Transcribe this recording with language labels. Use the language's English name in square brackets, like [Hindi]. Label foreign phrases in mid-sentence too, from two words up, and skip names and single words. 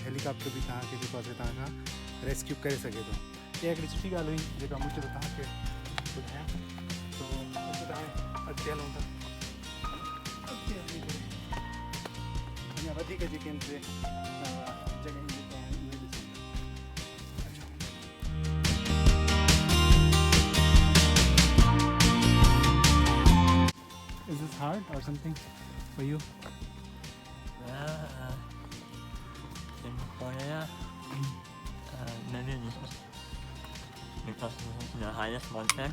[Sindhi] हेलीकॉप्टर बि तव्हांखे जेको आहे तव्हां खां रेस्क्यू करे सघे थो। इहा हिकिड़ी सुठी ॻाल्हि हुई जेका मूं चयो तव्हांखे ॿुधायां। तो अॻिते हलूं था, अॻिते हली करे अञा वधीक जेके आहिनि से जॻहियूं जेके आहिनि उहे ॾिसूं। [English] Is this hard or something for you? In Korea, maybe this is because this is the highest mountain.